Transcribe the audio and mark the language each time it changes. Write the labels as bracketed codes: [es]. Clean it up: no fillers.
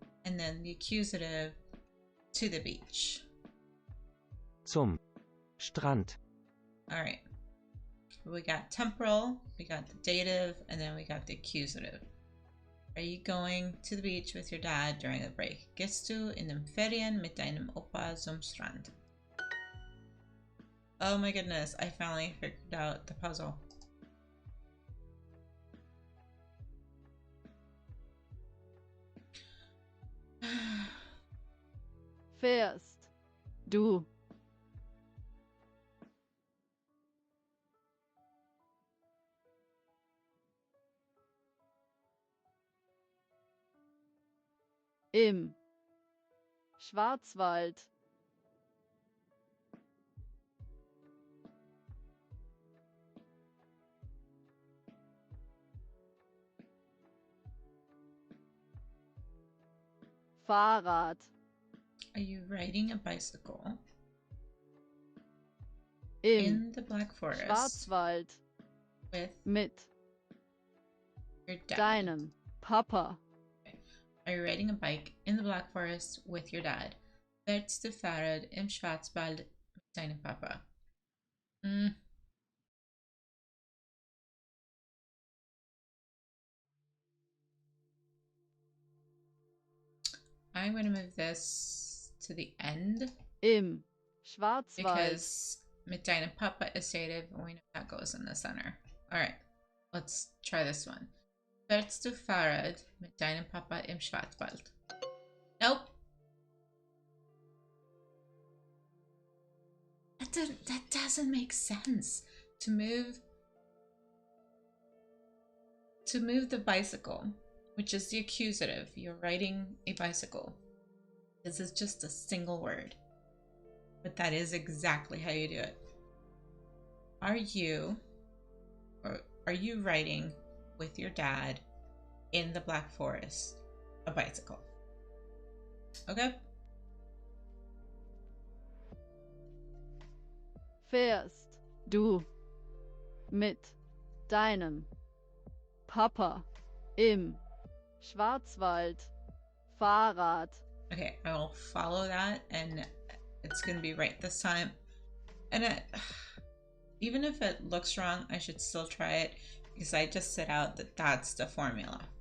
[en] And then the accusative to the beach. [de] zum Strand. [en] All right. We got temporal, we got the dative, and then we got the accusative. Are you going to the beach with your dad during the break? [de] Gehst du in den Ferien mit deinem Opa zum Strand? [en] Oh my goodness, I finally figured out the puzzle. [de] Fährst du im Schwarzwald Fahrrad [en] Are you riding a bicycle [de] im [en] in the Black Forest [de] Schwarzwald [en] with [de] mit [en] your dad? [de] deinem Papa? [en] Are you riding a bike in the Black Forest with your dad? [de] Willst du fahren im Schwarzwald mit deinem Papa? Mm. [en] I'm going to move this to the end [de] Im Schwarzwald. [en] because [de] mit deinem Papa [en] is dative and we know that goes in the center. Alright, let's try this one. [de] Fährst du Fahrrad mit deinem Papa im Schwarzwald? [en] Nope. That doesn't make sense. To move the bicycle, which is the accusative. You're riding a bicycle. This is just a single word. But that is exactly how you do it. Are you riding with your dad in the Black Forest a bicycle? Okay. [de] Fährst du mit deinem Papa im Schwarzwald Fahrrad? [en] Okay, I will follow that and it's gonna be right this time. And even if it looks wrong, I should still try it because I just set out that that's the formula.